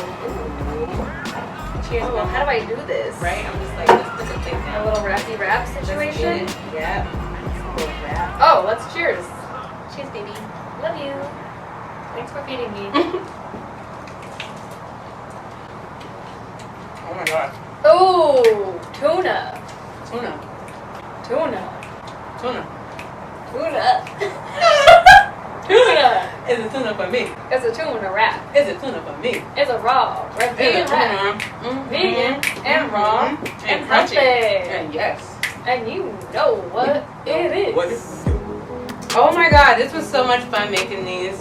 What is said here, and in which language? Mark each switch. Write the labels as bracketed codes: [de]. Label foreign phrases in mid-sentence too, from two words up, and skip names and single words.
[en] Cheers. Oh, Well, how do I do this? Right? I'm just like, let's put the thing A down. little wrappy wrap Let's situation. get it. Yep. It's a little wrap. Oh, let's cheers. Cheers, baby. Love you. Thanks for feeding me. Oh, tuna. Tuna. Tuna. Tuna. Tuna. Tuna. It's a tuna for me. It's a tuna wrap. It's a tuna for me. It's a raw, vegan wrap. Vegan and raw and healthy. And yes. And you know what it is. What is it? Oh my god, this was so much fun making these.